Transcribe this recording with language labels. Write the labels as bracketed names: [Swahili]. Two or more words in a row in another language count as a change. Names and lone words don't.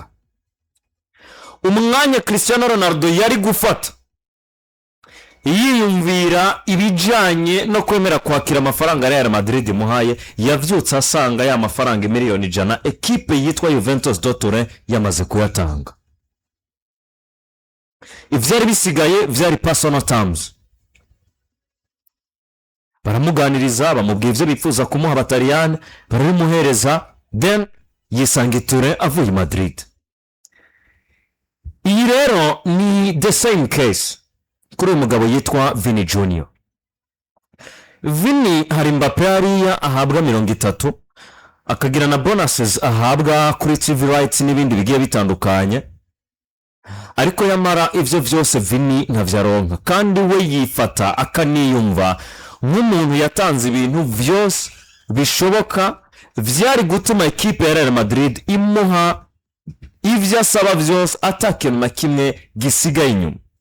[Rundi] Umwanya Cristiano Ronaldo yari gufata yiyumvira ibijanye no kwemera kwakira amafaranga Real Madrid muhaye, yavyutse asanga ya mafaranga miliyoni 100 equipe yitwa Juventus do Turin yamaze kuyatanga. Ivyari bisigaye vyari [English] personal terms. [Rundi] Baramuganiriza bamubwiye ivyo bifuza kumuha Abataliyani, barabimuhereza, then yisanga Turin avuye Madrid. Iyi rero ni [English] the same case [Rundi] kuri umugabo yitwa Vini Junior. Vini hari Mbappe hariya ahabwa 30, akagira na bonuses ahabwa kuri [English] TV rights [Rundi] n'ibindi bigiye bitandukanye, ariko yamara ivyo vyose Vini ntavyaronka, kandi we yifata akaniyumva nk'umuntu yatanze ibintu vyose bishoboka vyari gutuma equipe ya Real Madrid imuha ivyo asaba vyose atakintu na kimwe gisigaye inyuma.